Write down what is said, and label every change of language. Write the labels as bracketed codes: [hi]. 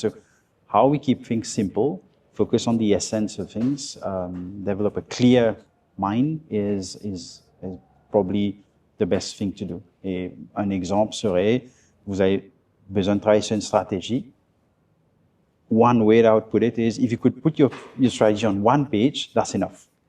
[en] So, how we keep things simple, focus on the essence of things, develop a clear mind is probably the best thing to do. [fr] Et un exemple serait, vous avez besoin de travailler sur une stratégie. [en] One way I would put it is, if you could put your strategy on one page, that's enough.